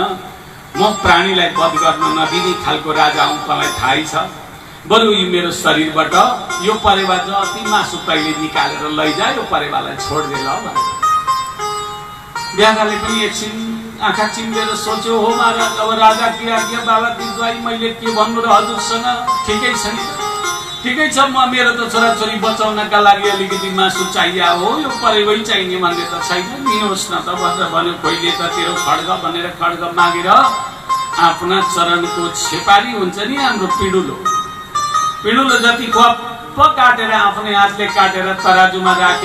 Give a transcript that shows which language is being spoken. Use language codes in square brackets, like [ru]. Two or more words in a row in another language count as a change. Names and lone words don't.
[ne] म प्राणीलाई वध गर्न नदिने खालको राजा हुँ, तँलाई थाहै छ। बरु यो मेरो शरीरबाट यो परेवा जति मासु तैले निकालेर लैजा, यो परेवालाई छोड्दे ल भने। ब्यागाले पनि एकछिन आँखा चिम्लेर सोच्यो, हो महाराज अब [hi] राजा की आज्ञा, बाबा की दुआई, [ne] मैले के भन्नु र हजुरसँग, ठिकै छ नि, ठिकै छ, म मेरो त छोराछोरी बचाउनका लागि अलिकति मासु चाहिए हो, यो परेवै चाहिने भन्ने त छैन, दिनुहोस् न त भनेर भन्यो। कोहीले त तेरो खड्ग भनेर खड्ग मागेर आफ्ना चरणको छेपारी हुन्छ नि हाम्रो पिडुलो जति खप्प काटेर आफ्नै हातले काटेर तराजुमा राखे।